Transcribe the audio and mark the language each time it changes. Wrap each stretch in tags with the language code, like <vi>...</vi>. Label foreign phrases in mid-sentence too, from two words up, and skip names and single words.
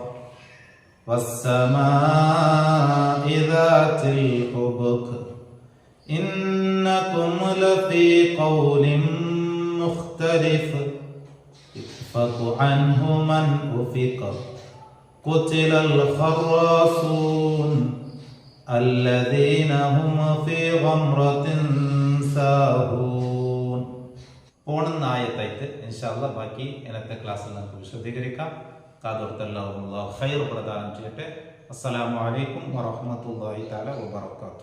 <ar>والسماء ذات الحبك إنكم لفي قول مختلف يؤفك عنه من أفك قتل الخراصون الذين هم في غمرة ساهون.</ar> <ml>പോകുന്ന ആയത്തായിട്ട്</ml> <ar>إن شاء الله</ar> <ml>ബാക്കി ഇന്നത്തെ ക്ലാസ്സിൽ നമുക്ക് വിശദീകരിക്കാം. കാതോർത്തല്ലാഹു ഖൈർ പ്രദാനം ചെയ്യട്ടെ.</ml> <ar>السلام عليكم ورحمة الله تعالى وبركاته.</ar>